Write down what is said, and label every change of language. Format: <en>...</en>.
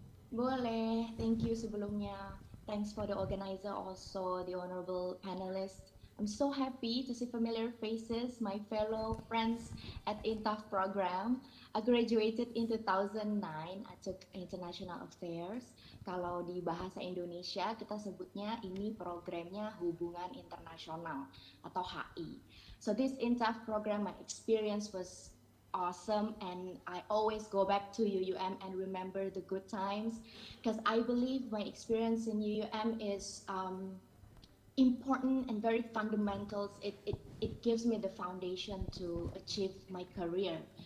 <id>Boleh,</id> <en>thank you</en> <id>sebelumnya.</id> <en>Thanks for the organizer, also the honorable panelists. I'm so happy to see familiar faces, my fellow friends at INTAF program. I graduated in 2009. I took International Affairs.</en> <id>Kalau di bahasa Indonesia kita sebutnya ini programnya Hubungan Internasional atau HI.</id> <en>So this INTAF program, my experience was awesome, and I always go back to UUM and remember the good times, because I believe my experience in UUM is important and very fundamental. It gives me the foundation to achieve my career.</en>